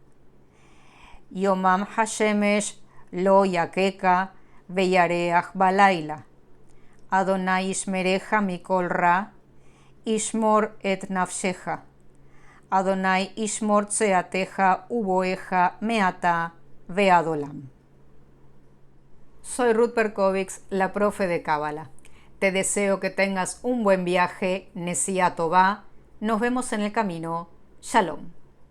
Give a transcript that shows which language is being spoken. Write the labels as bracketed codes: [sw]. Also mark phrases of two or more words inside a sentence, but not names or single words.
[he] יומם השמש לא יככה, וירח בלילה. אדוני ישמרך מכל רע, ישמור את נפשך. אדוני ישמור צאתך ובואך מעתה ועד עולם. [es] Soy Ruth Perkovics, la profe de Cábala. Te deseo que tengas un buen viaje, [he] נסיעה טובה. [es] Nos vemos en el camino. Shalom.